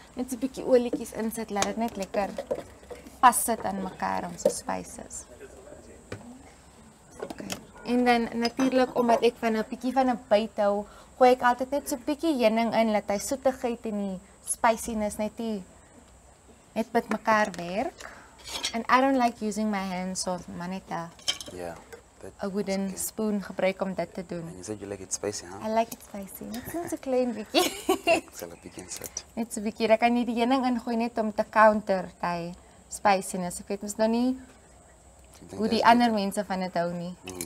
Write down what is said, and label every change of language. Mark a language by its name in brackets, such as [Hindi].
[Afrikaans] Net so 'n bietjie olietjies insit, laat dit net lekker vassit aan mekaar om so spices. Okay. En dan natuurlik omdat ek van 'n bietjie van 'n byt hou, gooi ek altyd net so 'n bietjie heuning in dat hy soetigheid en die spiciness net met mekaar werk. [English] And I don't like using my hands, so maneta. Yeah. A wooden spoon [Afrikaans] gebruik om dit te doen. [English] And you said you like it spicy, huh? I like it spicy. [Afrikaans] Net so 'n klein bietjie. Sal 'n bietjie insit. Net so 'n bietjie. Dan kan jy die heuning ingooi net om te counter die spiciness. Ek weet mos nou nie hoe die ander mense van dit hou nie.